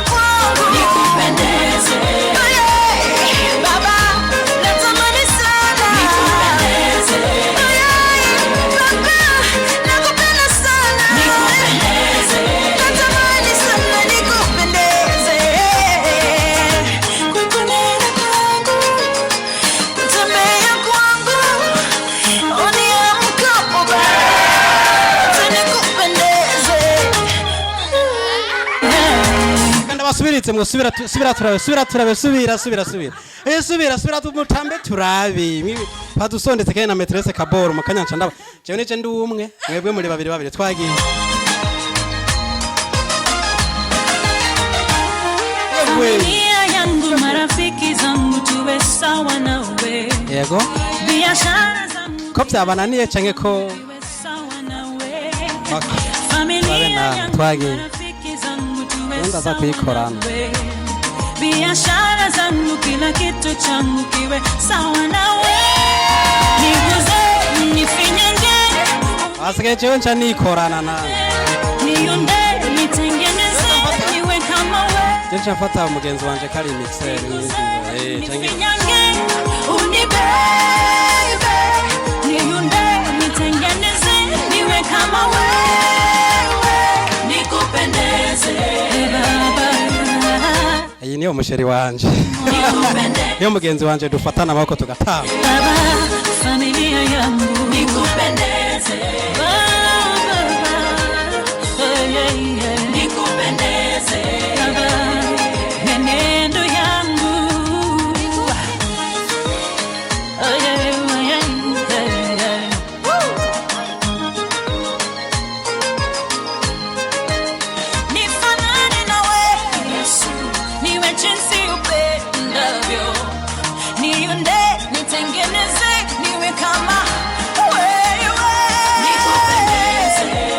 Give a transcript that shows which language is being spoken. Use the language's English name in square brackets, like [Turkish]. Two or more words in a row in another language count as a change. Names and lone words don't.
[Swahili] kwangu nikupendeze Baba, natamani sana nikupendeze Baba, nakupenda sana nikupendeze, natamani sana nikupendeze, kwa kunena kwangu, kutembea kwangu, uniamkapo Baba, nikupendeze. [Rundi] kandi basubiritse ngo subira turabe subira tumutambe turabe padusondetse kandi na metresse kaboro mukanyanca ndaba jewe nije ndi umwe mwebwe muri babiri twagiye [Swahili] Familia yangu marafiki zangu tuwe sawa nawe. [Rundi] yego [Swahili] Biashara zangu [Rundi] ko byabananiye canke ko [Swahili] tuwe sawa nawe. Okay. Familia [Rundi] Babena, [Swahili] yangu [Rundi] twagiye. [Swahili] marafiki zangu tuwe [Rundi] Wenda za [Swahili] sawa [Rundi] kuyikorana. [Swahili] nawe. Biashara zangu kila kitu changu kiwe sawa nawe. Niguze, nifinyange, [Rundi] asigaye jewe nca nikorana nawe [Swahili] niunde, nitengeneze, niwe kama wewe. [Rundi] je nca mfata umugenzi wanje kari mixer n'izindi canke [Swahili] Nifinyange, unibebe, niunde, nitengeneze, niwe kama wewe, nikupendeze Baba. [Rundi] iyi niyo musheri wanje niyo mugenzi wanje dufatana amaboko tugataha [Swahili] Baba, familia yangu nikupendeze Baba, nikupendeze Baba, menendo yangu nifanane nawe Yesu, niwe jinsi upendavyo, niunde, nitengeneze, niwe kama wewe, nikupendeze,